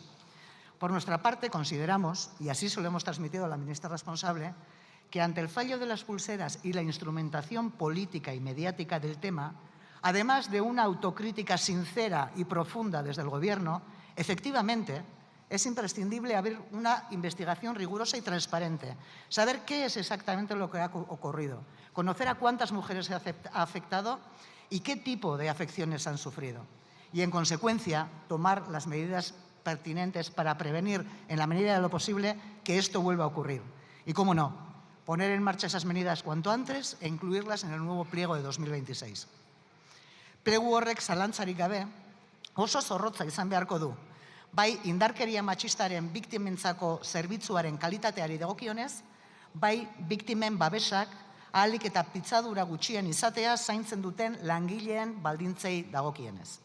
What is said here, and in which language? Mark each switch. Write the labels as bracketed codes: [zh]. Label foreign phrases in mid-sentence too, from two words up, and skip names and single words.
[es] Por nuestra parte, consideramos, y así se lo hemos transmitido a la ministra responsable, que ante el fallo de las pulseras y la instrumentación política y mediática del tema, además de una autocrítica sincera y profunda desde el Gobierno, efectivamente es imprescindible abrir una investigación rigurosa y transparente, saber qué es exactamente lo que ha ocurrido, conocer a cuántas mujeres se ha afectado y qué tipo de afecciones han sufrido. Y, en consecuencia, tomar las medidas pertinentes para prevenir, en la medida de lo posible, que esto vuelva a ocurrir. Y, cómo no, poner en marcha esas medidas cuanto antes e incluirlas en el nuevo pliego de 2026. [eu] Plegu horrek zalantzarik gabe oso zorrotza izan beharko du, bai indarkeria matxistaren biktimentzako zerbitzuaren kalitateari dagokionez, bai biktimen babesak ahalik eta pitzadura gutxien izatea zaintzen duten langileen baldintzei dagokienez.